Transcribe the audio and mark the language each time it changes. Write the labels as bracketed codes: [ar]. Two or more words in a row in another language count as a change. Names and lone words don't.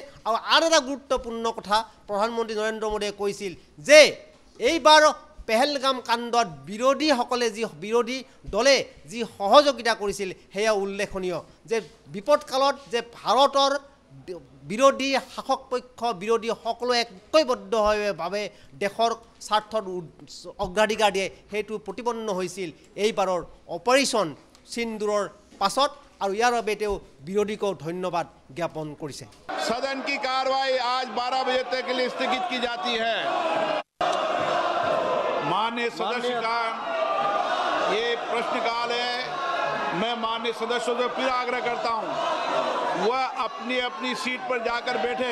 [as] আৰু এটা গুৰুত্বপূৰ্ণ কথা প্ৰধানমন্ত্ৰী নৰেন্দ্ৰ মোদীয়ে কৈছিল যে এইবাৰ পেহেলগাম কাণ্ডত বিৰোধী দলে যি সহযোগিতা কৰিছিল সেয়া উল্লেখনীয় যে বিপদকালত যে ভাৰতৰ বিৰোধী শাসক পক্ষ বিৰোধী সকলো ঐক্যবদ্ধভাৱে দেশৰ স্বাৰ্থত অগ্ৰাধিকাৰ দিয়ে সেইটো প্ৰতিপন্ন হৈছিল এইবাৰৰ অপাৰেশ্যন সিন্দুৰৰ পাছত আৰু ইয়াৰ বাবে তেওঁ বিৰোধীকো ধন্যবাদ জ্ঞাপন কৰিছে। [hi] सदन की कार्रवाई आज 12 बजे तक के लिए स्थगित की जाती है। माननीय सदस्य का ये प्रश्नकाल है। मैं माननीय सदस्यों से फिर आग्रह करता हूं वह अपनी अपनी सीट पर जाकर बैठे।